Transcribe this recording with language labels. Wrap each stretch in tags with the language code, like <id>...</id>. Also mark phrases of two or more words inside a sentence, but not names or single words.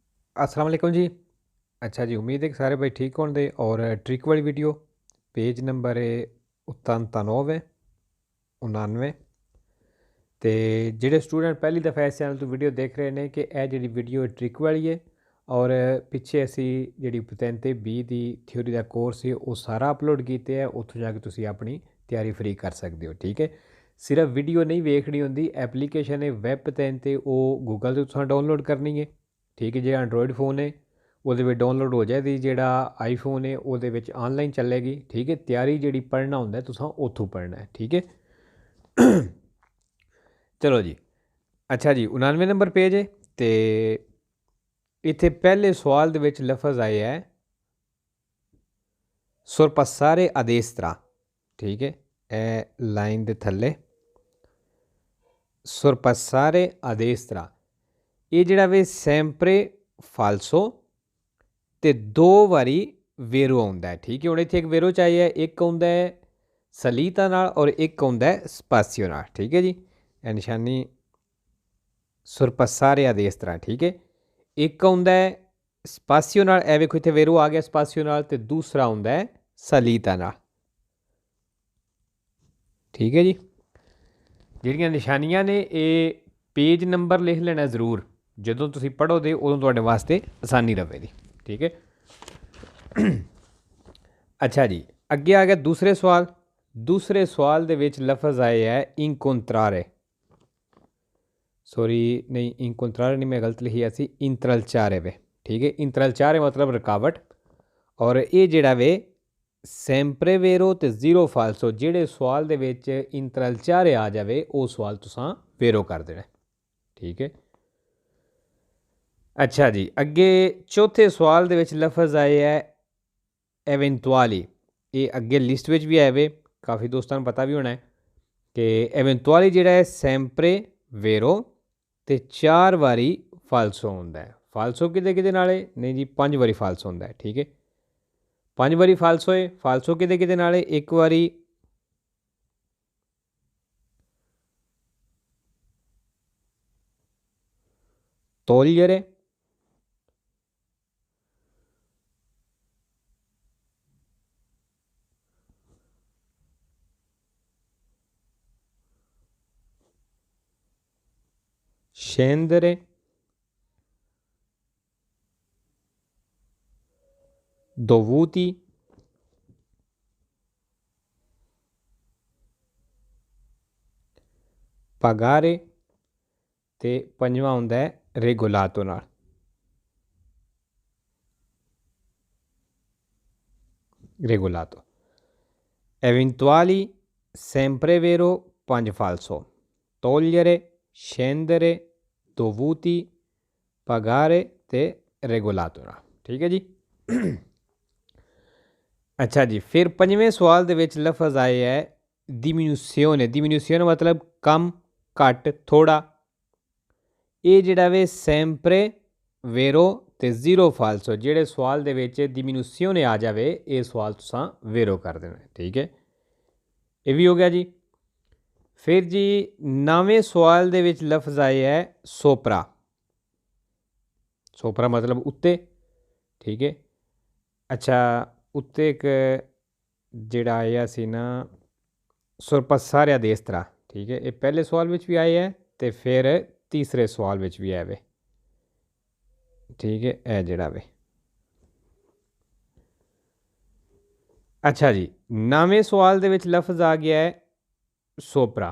<ar>السلام عليكم जी।</ar> <hi>अच्छा जी, उम्मीद है कि सारे भाई ठीक होंगे। और ट्रिक वाली वीडियो पेज नंबर है 99 99। तो ਜਿਹੜੇ स्टूडेंट पहली दफ़ा इस चैनल तो वीडियो देख रहे हैं कि यह जी वीडियो ट्रिक वाली है और पिछे असी जी 3</hi> <pa>ਤੇ 20 ਦੀ ਥਿਊਰੀ ਦਾ ਕੋਰਸ ਹੈ ਉਹ ਸਾਰਾ ਅਪਲੋਡ ਕੀਤੇ ਹੈ। ਉੱਥੋਂ ਜਾ ਕੇ ਤੁਸੀਂ ਆਪਣੀ ਤਿਆਰੀ ਫ੍ਰੀ ਕਰ ਸਕਦੇ ਹੋ। ਠੀਕ ਹੈ, ਸਿਰਫ ਵੀਡੀਓ ਨਹੀਂ ਵੇਖਣੀ ਹੁੰਦੀ, ਐਪਲੀਕੇਸ਼ਨ ਹੈ ਵੈਬ 3 ਤੇ ਉਹ ਗੂਗਲ ਤੋਂ ਤੁਸੀਂ ਡਾਊਨਲੋਡ ਕਰਨੀ ਹੈ। ਠੀਕ ਹੈ, ਜਿਹੜਾ ਐਂਡਰੋਇਡ ਫੋਨ ਹੈ ਉਹਦੇ ਵਿੱਚ ਡਾਊਨਲੋਡ ਹੋ ਜਾਏਗੀ, ਜਿਹੜਾ ਆਈਫੋਨ ਹੈ ਉਹਦੇ ਵਿੱਚ ਆਨਲਾਈਨ ਚੱਲੇਗੀ। ਠੀਕ ਹੈ, ਤਿਆਰੀ ਜਿਹੜੀ ਪੜ੍ਹਨਾ ਹੁੰਦਾ ਤੁਸੀਂ ਉੱਥੋਂ ਪੜ੍ਹਨਾ ਹੈ। ਠੀਕ ਹੈ, ਚਲੋ ਜੀ। ਅੱਛਾ ਜੀ, 99 ਨੰਬਰ ਪੇਜ ਹੈ ਤੇ ਇੱਥੇ ਪਹਿਲੇ ਸਵਾਲ ਦੇ ਵਿੱਚ ਲਫ਼ਜ਼ ਆਇਆ ਹੈ</pa> <it>sorpassare a destra।</it> <pa>ਠੀਕ ਹੈ, ਇਹ ਲਾਈਨ ਦੇ ਥੱਲੇ</pa> <it>sorpassare a destra</it> <pa>ਇਹ ਜਿਹੜਾ ਵੇ</pa> <it>sempre falso</it> <pa>ਤੇ ਦੋ ਵਾਰੀ ਵੇਰੋ ਆਉਂਦਾ ਹੈ। ਠੀਕ ਹੈ, ਹੁਣ ਇੱਥੇ ਇੱਕ ਵੇਰੋ ਚਾਹੀਏ, ਇੱਕ ਆਉਂਦਾ ਹੈ ਸਲੀਤਾ ਨਾਲ ਔਰ ਇੱਕ ਆਉਂਦਾ ਹੈ ਸਪਾਸੀਓ ਨਾਲ। ਠੀਕ ਹੈ ਜੀ, ਇਹ ਨਿਸ਼ਾਨੀ</pa> <it>sorpassare a destra।</it> <pa>ਠੀਕ ਹੈ, ਇੱਕ ਆਉਂਦਾ ਹੈ ਸਪਾਸੀਓ ਨਾਲ, ਇਹ ਵੇਖੋ ਇੱਥੇ ਵੇਰੋ ਆ ਗਿਆ ਸਪਾਸੀਓ ਨਾਲ, ਤੇ ਦੂਸਰਾ ਆਉਂਦਾ ਹੈ ਸਲੀਤਾ ਨਾਲ। ਠੀਕ ਹੈ ਜੀ, ਜਿਹੜੀਆਂ ਨਿਸ਼ਾਨੀਆਂ ਨੇ ਇਹ ਪੇਜ ਨੰਬਰ ਲਿਖ ਲੈਣਾ ਜ਼ਰੂਰ, ਜਦੋਂ ਤੁਸੀਂ ਪੜ੍ਹੋਗੇ ਉਦੋਂ ਤੁਹਾਡੇ ਵਾਸਤੇ ਆਸਾਨੀ ਰਹੇਗੀ। ਠੀਕ ਹੈ, ਅੱਛਾ ਜੀ, ਅੱਗੇ ਆ ਗਿਆ ਦੂਸਰੇ ਸਵਾਲ। ਦੂਸਰੇ ਸਵਾਲ ਦੇ ਵਿੱਚ ਲਫ਼ਜ਼ ਆਏ ਹੈ incontrare। ਸੌਰੀ, ਨਹੀਂ incontrare ਨਹੀਂ, ਮੈਂ ਗਲਤ ਲਿਖਿਆ ਸੀ, intralciare ਵੇ। ਠੀਕ ਹੈ, intralciare ਮਤਲਬ ਰੁਕਾਵਟ। ਔਰ ਇਹ ਜਿਹੜਾ ਵੇ</pa> <it>sempre vero</it> <pa>ਤੇ ਜ਼ੀਰੋ ਫਾਲਸੋ, ਜਿਹੜੇ ਸਵਾਲ ਦੇ ਵਿੱਚ intralciare ਆ ਜਾਵੇ ਉਹ ਸਵਾਲ ਤੁਸੀਂ ਵੇਰੋ ਕਰ ਦੇਣਾ। ਠੀਕ ਹੈ, ਅੱਛਾ ਜੀ, ਅੱਗੇ ਚੌਥੇ ਸਵਾਲ ਦੇ ਵਿੱਚ ਲਫ਼ਜ਼ ਆਏ ਹੈ eventuali। ਇਹ ਅੱਗੇ ਲਿਸਟ ਵਿੱਚ ਵੀ ਆਏ ਵੇ, ਕਾਫੀ ਦੋਸਤਾਂ ਨੂੰ ਪਤਾ ਵੀ ਹੋਣਾ ਹੈ ਕਿ eventuali ਜਿਹੜਾ ਹੈ</pa> <it>sempre vero</it> <pa>ਤੇ 4 ਵਾਰੀ ਫਾਲਸੋ ਹੁੰਦਾ ਹੈ। ਫਾਲਸੋ ਕਿਹਦੇ ਕਿਹਦੇ ਨਾਲ ਹੈ? ਨਹੀਂ ਜੀ, 5 ਵਾਰੀ ਫਾਲਸੋ ਹੁੰਦਾ ਹੈ। ਠੀਕ ਹੈ, 5 ਵਾਰੀ ਫਾਲਸੋ ਹੈ। ਫਾਲਸੋ ਕਿਹਦੇ ਕਿਹਦੇ ਨਾਲ ਹੈ? ਇੱਕ ਵਾਰੀ togliere,</pa> <it>scendere, dovuti,</it> <pa>pagare ਤੇ ਪੰਜਵਾਂ ਹੁੰਦਾ ਹੈ regolato ਨਾਲ।</pa> <it>regolato, eventuali, sempre vero, 5 falso, togliere, scendere, dovuti, pagare ਤੇ regolato ਨਾਲ।</it> <pa>ਠੀਕ ਹੈ ਜੀ, ਅੱਛਾ ਜੀ, ਫਿਰ ਪੰਜਵੇਂ ਸਵਾਲ ਦੇ ਵਿੱਚ ਲਫ਼ਜ਼ ਆਏ ਹੈ diminuzione। diminuzione ਮਤਲਬ ਕਮ, ਘੱਟ, ਥੋੜਾ। ਇਹ ਜਿਹੜਾ ਵੇ</pa> <it>sempre vero</it> <pa>ਤੇ ਜ਼ੀਰੋ ਫਾਲਸੋ, ਜਿਹੜੇ ਸਵਾਲ ਦੇ ਵਿੱਚ diminuzione ਆ ਜਾਵੇ ਇਹ ਸਵਾਲ ਤੁਸੀਂ ਵੇਰੋ ਕਰ ਦੇਣਾ। ਠੀਕ ਹੈ, ਇਹ ਵੀ ਹੋ ਗਿਆ ਜੀ। ਫਿਰ ਜੀ 9ਵੇਂ ਸਵਾਲ ਦੇ ਵਿੱਚ ਲਫ਼ਜ਼ ਆਏ ਹੈ sopra। sopra ਮਤਲਬ ਉੱਤੇ। ਠੀਕ ਹੈ, ਅੱਛਾ, ਉੱਤੇ ਇੱਕ ਜਿਹੜਾ ਆਇਆ ਸੀ ਨਾ</pa> <it>sorpassare a destra।</it> <pa>ਠੀਕ ਹੈ, ਇਹ ਪਹਿਲੇ ਸਵਾਲ ਵਿੱਚ ਵੀ ਆਏ ਹੈ ਅਤੇ ਫਿਰ ਤੀਸਰੇ ਸਵਾਲ ਵਿੱਚ ਵੀ ਆਵੇ। ਠੀਕ ਹੈ, ਇਹ ਜਿਹੜਾ ਵੇ। ਅੱਛਾ ਜੀ, 9ਵੇਂ ਸਵਾਲ ਦੇ ਵਿੱਚ ਲਫ਼ਜ਼ ਆ ਗਿਆ ਹੈ sopra।</pa>